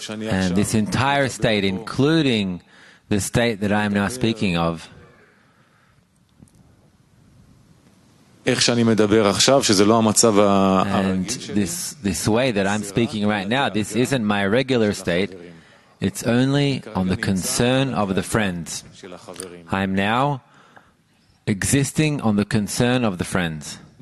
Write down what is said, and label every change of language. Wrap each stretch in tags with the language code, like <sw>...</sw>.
<en>And this entire state, including the state that I am now speaking of,</en> <he>איך שאני מדבר עכשיו, שזה לא המצב</he> <en>and this way that I'm speaking right now, this isn't my regular state. It's only on the concern of the friends. I am now existing on the concern of the friends.</en>